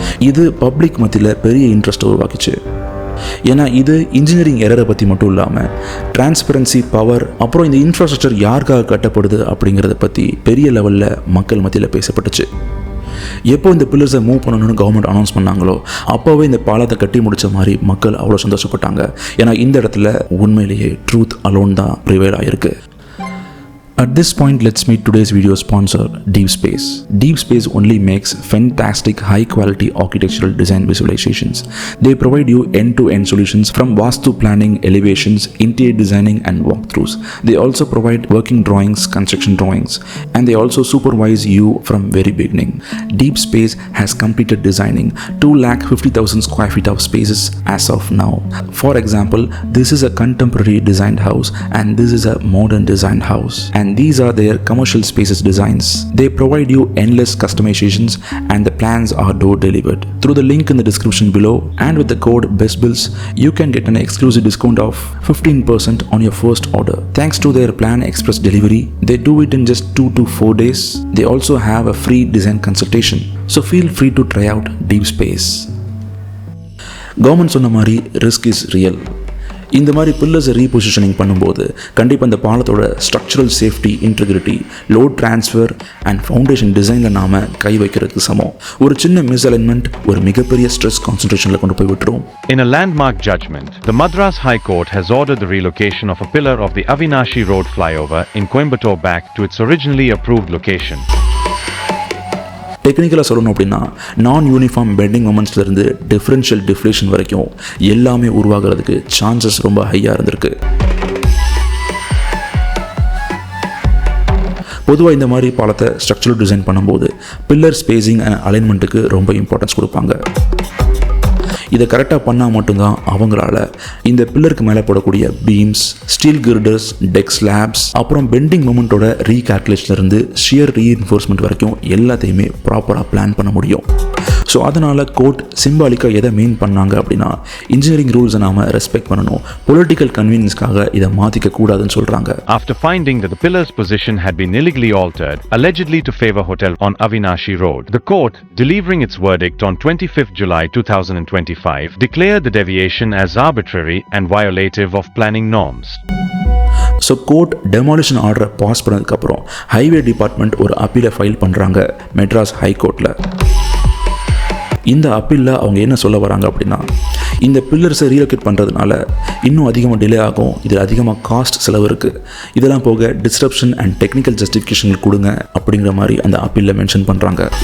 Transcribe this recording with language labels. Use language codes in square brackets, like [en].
[ta] இது பப்ளிக் மத்தியில் பெரிய இன்ட்ரெஸ்ட்டை உருவாக்கிச்சு. ஏன்னா இது இன்ஜினியரிங் எரரை பற்றி மட்டும் இல்லாமல் டிரான்ஸ்பரன்சி, பவர், அப்புறம் இந்த இன்ஃப்ராஸ்ட்ரக்சர் யாருக்காக கட்டப்படுது அப்படிங்கிறத பற்றி பெரிய லெவலில் மக்கள் மத்தியில் பேசப்பட்டுச்சு. எப்போ இந்த பில்லர்ஸை மூவ் பண்ணணும்னு கவர்மெண்ட் அனௌன்ஸ் பண்ணாங்களோ அப்போவே இந்த பாலத்தை கட்டி முடித்த மாதிரி மக்கள் அவ்வளோ சந்தோஷப்பட்டாங்க. ஏன்னா இந்த இடத்துல உண்மையிலேயே ட்ரூத் அலோன் தான் ப்ரிவைல் ஆகிருக்கு. [en] At this point, let's meet today's video sponsor, Deep Space. Deep Space only makes fantastic high-quality architectural design visualizations. They provide you end-to-end solutions from Vastu planning, elevations, interior designing and walkthroughs. They also provide working drawings, construction drawings, and they also supervise you from very beginning. Deep Space has completed designing 250,000 square feet of spaces as of now. For example, this is a contemporary designed house and this is a modern designed house. And these are their commercial spaces designs. They provide you endless customizations and the plans are door delivered. Through the link in the description below and with the code BESTBILLS, you can get an exclusive discount of 15% on your first order. Thanks to their Plan Express delivery, they do it in just 2 to 4 days. They also have a free design consultation. So feel free to try out Deep Space. Government [ta] சொன்ன மாதிரி [en] risk is real. [ta] இந்த மாதிரி பில்லர்ஸை ரீபொசிஷனிங் பண்ணும்போது கண்டிப்பாக இந்த பாலத்தோட structural safety, integrity, load transfer and foundation டிசைனில் நாம் கை வைக்கிறதுக்கு சமம். ஒரு சின்ன மிஸ்அலைன்மெண்ட் ஒரு மிகப்பெரிய ஸ்ட்ரெஸ் கான்சன்ட்ரேஷனில் கொண்டு போய் விட்டுரும். [en] In a landmark judgment, the Madras High Court has ordered the relocation of a pillar of the Avinashi Road flyover in Coimbatore back to its originally approved location. [ta] டெக்னிக்கலாக சொல்லணும் அப்படின்னா நான் யூனிஃபார்ம் பெண்டிங் மொமெண்ட்ஸ்லேருந்து டிஃப்ரென்ஷியல் டிஃப்ளேஷன் வரைக்கும் எல்லாமே உருவாகிறதுக்கு chances ரொம்ப ஹையாக இருந்திருக்கு. பொதுவாக இந்த மாதிரி பாலத்தை ஸ்ட்ரக்சரல் டிசைன் பண்ணும்போது பில்லர் ஸ்பேசிங் அண்ட் அலைன்மெண்ட்டுக்கு ரொம்ப இம்பார்ட்டன்ஸ் கொடுப்பாங்க. இதை கரெக்டாக பண்ணால் மட்டும்தான் அவங்களால இந்த பில்லருக்கு மேலே போடக்கூடிய பீம்ஸ், ஸ்டீல் கிர்டர்ஸ், டெக் ஸ்லாப்ஸ், அப்புறம் பெண்டிங் மொமெண்ட்டோட ரீகால்குலேஷன்லேருந்து ஷியர் ரீஇன்ஃபோர்ஸ்மெண்ட் வரைக்கும் எல்லாத்தையுமே ப்ராப்பராக பிளான் பண்ண முடியும். ஸோ அதனால் கோர்ட் சிம்பாலிக்காக எதை மீன் பண்ணாங்க அப்படின்னா இன்ஜினியரிங் ரூல்ஸை நாம் ரெஸ்பெக்ட் பண்ணணும், பொலிட்டிக்கல் கன்வீனியன்ஸ்க்காக இதை மாற்றிக்க கூடாதுன்னு சொல்கிறாங்க. [en] After finding that the pillar's position had been illegally altered, allegedly to favor hotel on Avinashi Road, the court, delivering its verdict on 25th July 2025, declared the deviation as arbitrary and violative of planning norms. [ta] So court demolition ஆர்டரை pass பண்ணதுக்கப்புறம் highway department ஒரு அப்பீலை file பண்ணுறாங்க மெட்ராஸ் ஹைகோர்ட்டில். இந்த அப்பீலில் அவங்க என்ன சொல்ல வராங்க அப்படின்னா, இந்த பில்லர்ஸை ரீலோகேட் பண்ணுறதுனால இன்னும் அதிகமாக டிலே ஆகும், இதில் அதிகமாக காஸ்ட் செலவு இருக்குது, இதெல்லாம் போக டிஸ்ட்ரப்ஷன் அண்ட் டெக்னிக்கல் ஜஸ்டிஃபிகேஷன் கொடுங்க அப்படிங்கிற மாதிரி அந்த அப்பீலில் மென்ஷன் பண்ணுறாங்க.